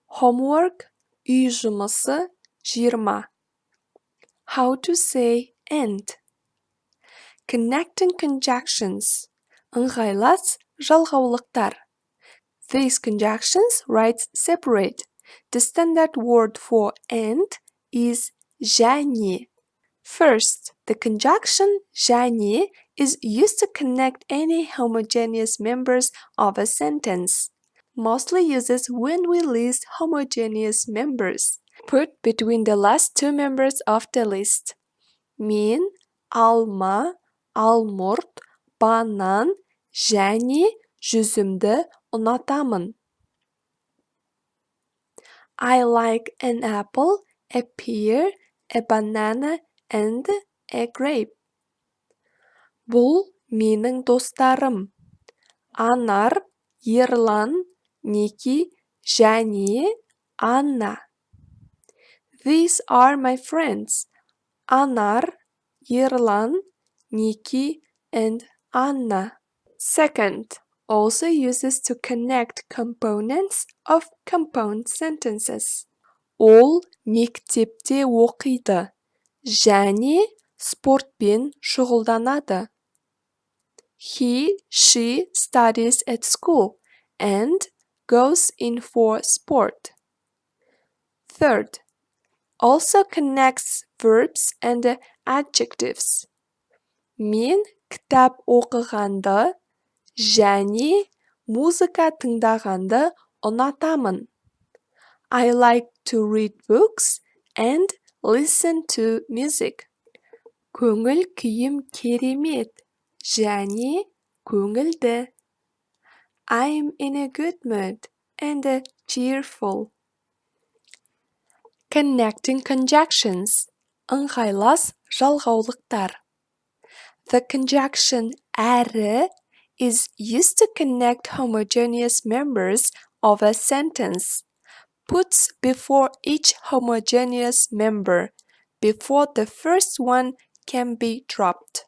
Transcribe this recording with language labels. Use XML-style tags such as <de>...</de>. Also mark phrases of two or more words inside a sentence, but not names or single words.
<kk>Homework, үй жұмысы, 20.</kk> <en>How to say and. Connecting conjunctions.</en> <kk>Ыңғайлас жалғаулықтар.</kk> <en>These conjunctions write separate. The standard word for and is және. First, the conjunction және is used to connect any homogeneous members of a sentence. Mostly uses when we list homogeneous members. Put between the last two members of the list.</en> <kk>Мен, алма, алмұрт, банан және жүзімді ұнатамын.</kk> <en>I like an apple, a pear, a banana, and a grape.</en> <kk>Бұл менің достарым. Анар, Ерлан, Ники және Анна.</kk> <en>These are my friends. Anar, Ерлан, Niki, and Anna. Second, also uses to connect components of compound sentences.</en> <kk>Ол мектепте оқиды және спортпен шұғылданады.</kk> <en>He, she studies at school and goes in for sport. Third, also connects verbs and adjectives.</en> <kk>Мен кітап оқығанды және музыка тыңдағанды ұнатамын.</kk> <en>I like to read books and listen to music.</en> <kk>Көңіл күйім керемет және көңілді.</kk> <en>I'm in a good mood and cheerful. Connecting conjunctions.</en> <kk>Ыңғайлас жалғаулықтар.</kk> <en>The conjunction әрі is used to connect homogeneous members of a sentence. Puts before each homogeneous member, before the first one can be dropped.</en>